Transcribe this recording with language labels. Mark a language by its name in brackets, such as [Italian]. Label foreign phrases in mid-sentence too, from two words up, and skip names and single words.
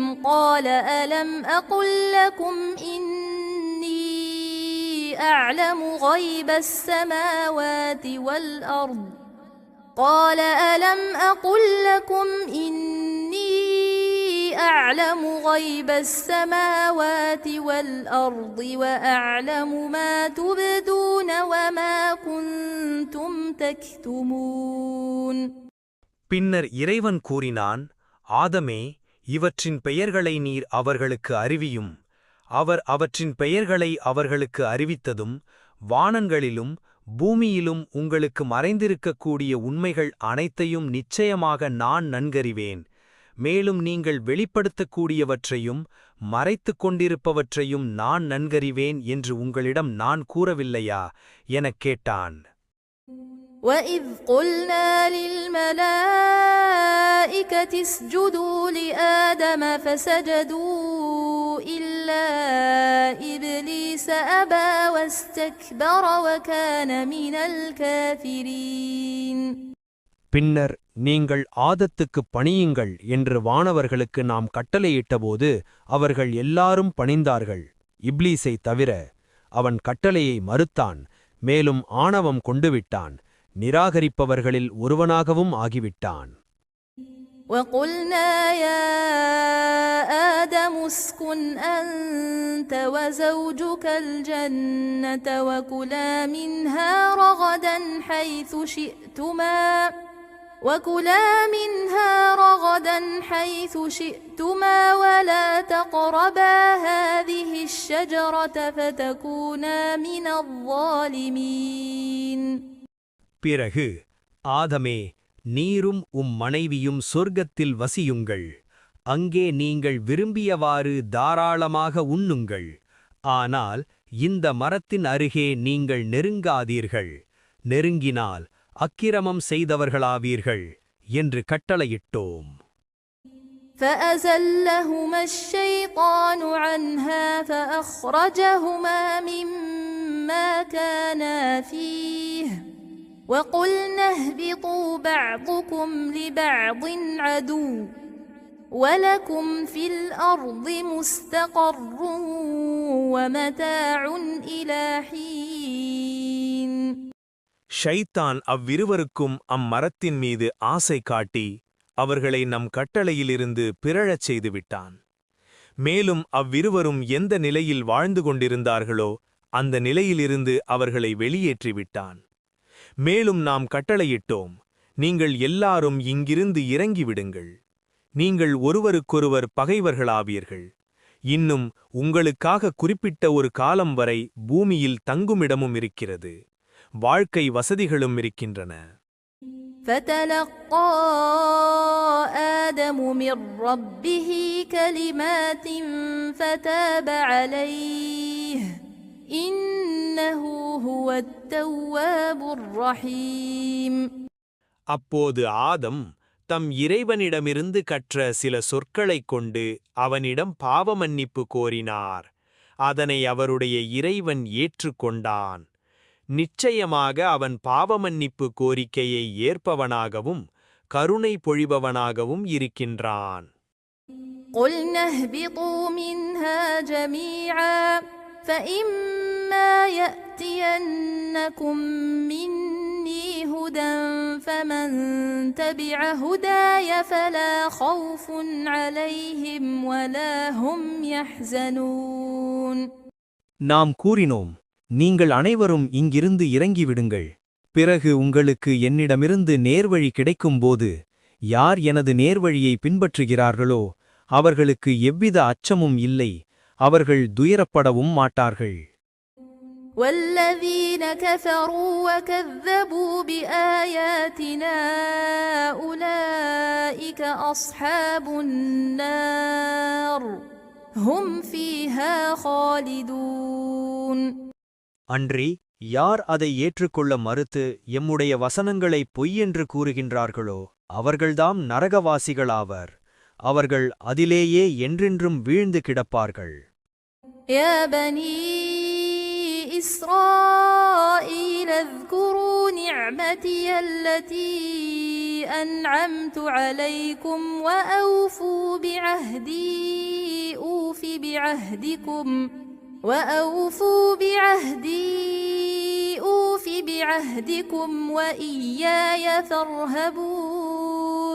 [Arabic] قال ألم أقل لكم إني أعلم غيب السماوات والأرض قال ألم أقل لكم إني أعلم غيب السماوات والأرض وأعلم ما تبدون وما كنتم تكتمون. [Tamil] பின்னர் இறைவன் கூறினான், ஆதமே, இவற்றின் பெயர்களை நீர் அவர்களுக்கு அறிவியும். அவர் அவற்றின் பெயர்களை அவர்களுக்கு அறிவித்ததும் வானங்களிலும் பூமியிலும் உங்களுக்கு மறைந்திருக்கக்கூடிய உண்மைகள் அனைத்தையும் நிச்சயமாக நான் நன்கறிவேன். மேலும் நீங்கள் வெளிப்படுத்தக்கூடியவற்றையும் மறைத்துக் கொண்டிருப்பவற்றையும் நான் நன்கறிவேன் என்று உங்களிடம் நான் கூறவில்லையா எனக் கேட்டான். [Arabic] وَإِذْ قُلْنَا لِلْمَلَائِكَةِ اسْجُدُوا لِآدَمَ فَسَجَدُوا إِلَّا إِبْلِيسَ أَبَى وَاسْتَكْبَرَ وَكَانَ مِنَ الْكَافِرِينَ. [Tamil] பின்னர் நீங்கள் ஆதத்துக்குப் பணியுங்கள் என்று வானவர்களுக்கு நாம் கட்டளையிட்டபோது அவர்கள் எல்லாரும் பணிந்தார்கள், இப்லீஸை தவிர. அவன் கட்டளையை மறுத்தான், மேலும் ஆணவம் கொண்டுவிட்டான், நிராகரிப்பவர்களில் ஒருவனாகவும் ஆகிவிட்டான். [Arabic] وَقُلْنَا يَا آدَمُ اسْكُنْ أَنْتَ وَزَوْجُكَ الْجَنَّةَ وَكُلَا مِنْهَا رَغَدًا حَيْثُ شِئْتُمَا وَلَا تَقْرَبَا هَذِهِ الشَّجَرَةَ فَتَكُونَا مِنَ الظَّالِمِينَ. [Tamil] பிறகு, ஆதமே, நீரும் மனைவியும் சொர்க்கத்தில் வசியுங்கள். அங்கே நீங்கள் விரும்பியவாறு தாராளமாக உண்ணுங்கள். ஆனால் இந்த மரத்தின் அருகே நீங்கள் நெருங்காதீர்கள். நெருங்கினால் அக்கிரமம் செய்தவர்களாவீர்கள் என்று கட்டளையிட்டோம். [Arabic] فَأَزَلَّهُمَا الشَّيْطَانُ عَنْهَا فَأَخْرَجَهُمَا مِمَّا كَانَا فِيهِ وَقُلْنَا اهْبِطُوا بَعْضُكُمْ لِبَعْضٍ عَدُوٌّ وَلَكُمْ فِي الْأَرْضِ مُسْتَقَرٌّ وَمَتَاعٌ إِلَى حِينٍ. [Tamil] ஷைத்தான் அவ்விருவருக்கும் அம்மரத்தின் மீது ஆசை காட்டி அவர்களை நம் கட்டளையிலிருந்து பிறழச் செய்துவிட்டான். மேலும் அவ்விருவரும் எந்த நிலையில் வாழ்ந்து கொண்டிருந்தார்களோ அந்த நிலையிலிருந்து அவர்களை வெளியேற்றிவிட்டான். மேலும் நாம் கட்டளையிட்டோம், நீங்கள் எல்லாரும் இங்கிருந்து இறங்கிவிடுங்கள். நீங்கள் ஒருவருக்கொருவர் பகைவர்களாவீர்கள். இன்னும் உங்களுக்காக குறிப்பிட்ட ஒரு காலம் வரை பூமியில் தங்குமிடமும் இருக்கிறது, வாழ்க்கை வசதிகளும் இருக்கின்றன. [Arabic] فَتَلَقَّى آدَمُ مِنْ رَبِّهِ كَلِمَاتٍ فَتَابَ عَلَيْهِ إِنَّهُ هُوَ التَّوَّابُ الرَّحِيمُ. [Tamil] அப்போது ஆதம் தம் இறைவனிடமிருந்து கற்ற சில சொற்களைக் கொண்டு அவனிடம் பாவமன்னிப்பு கோரினார். அதனை அவருடைய இறைவன் ஏற்றுக்கொண்டான். நிச்சயமாக அவன் பாவமன்னிப்பு கோரிக்கையை ஏற்பவனாகவும் கருணை பொழிபவனாகவும் இருக்கின்றான். [Arabic] قُلْنَا اهْبِطُوا مِنْهَا جَمِيعًا فَإِمَّا يَأْتِيَنَّكُم مِّنِّي هُدًى فَمَن تَبِعَ هُدَايَ فَلَا خَوْفٌ عَلَيْهِمْ وَلَا هُمْ يَحْزَنُونَ. [Tamil] நாம் கூறினோம், நீங்கள் அனைவரும் இங்கிருந்து இறங்கிவிடுங்கள். பிறகு உங்களுக்கு என்னிடமிருந்து நேர்வழி கிடைக்கும்போது யார் எனது நேர்வழியை பின்பற்றுகிறார்களோ அவர்களுக்கு எவ்வித அச்சமும் இல்லை, அவர்கள் துயரப்படவும் மாட்டார்கள். [Arabic] وَالَّذِينَ كَفَرُوا وَكَذَّبُوا بِآيَاتِنَا أُولَئِكَ أَصْحَابُ النَّارِ هُمْ فِيهَا خَالِدُونَ. [Tamil] அன்றி யார் அதை ஏற்றுக்கொள்ள மறுத்து எம்முடைய வசனங்களை பொய்யென்று கூறுகின்றார்களோ அவர்கள்தாம் நரகவாசிகளாவர். அவர்கள் அதிலேயே என்றென்றும் வீழ்ந்து கிடப்பார்கள். [Arabic] يا بني إسرائيل اذكروا نعمتي التي أنعمت عليكم وأوفوا بعهدي أوف بعهدكم وإياي فارهبون.